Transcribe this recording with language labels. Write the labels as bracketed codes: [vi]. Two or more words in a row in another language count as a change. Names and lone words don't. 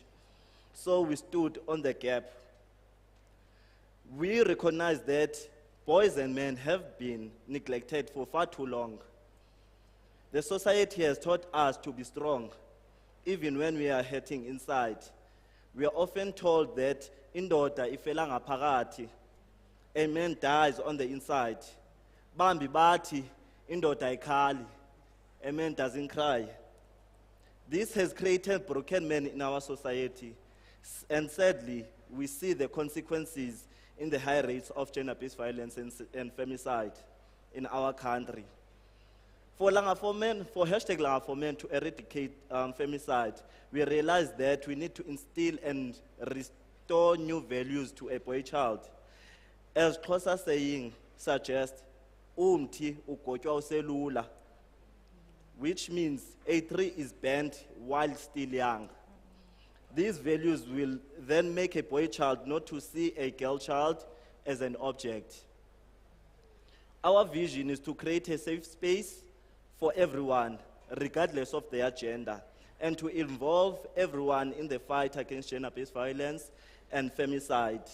[en] So we stood on the gap. We recognize that boys and men have been neglected for far too long. The society has taught us to be strong, even when we are hurting inside. We are often told that [xh] indoda ifela ngaphakathi, [en] a man dies on the inside. [xh] Bambi bathi indoda ayikhali, [en] a man doesn't cry. This has created broken men in our society, and sadly, we see the consequences in the high rates of gender-based violence and femicide in our country. For Langa for Men, for #Langa for Men to eradicate femicide, we realized that we need to instill and restore new values to a boy child. As Xhosa saying suggests, [xh] umthi ugotywa uselula, [en] which means a tree is bent while still young. These values will then make a boy child not to see a girl child as an object. Our vision is to create a safe space for everyone, regardless of their gender, and to involve everyone in the fight against gender-based violence and femicide.